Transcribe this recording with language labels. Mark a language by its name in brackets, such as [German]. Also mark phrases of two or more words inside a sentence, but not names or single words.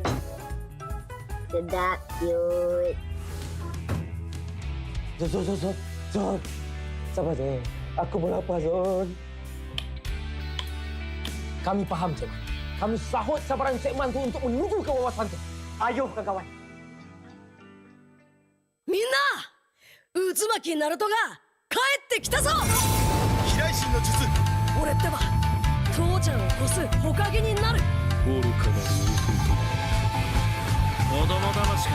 [Malay] Sedap, cute. Zon. Sabar, Zon. Aku pun lapar, Zon. Kami faham, Zon. Kami sahut cabaran segmen tu untuk menuju ke wawasan tu. Ayo, kawan-kawan. [Japanese] みんな渦巻きナルトが帰ってきたぞ。飛来神の術。俺ってば父ちゃんを越す火影になる。愚かな子供騙しか。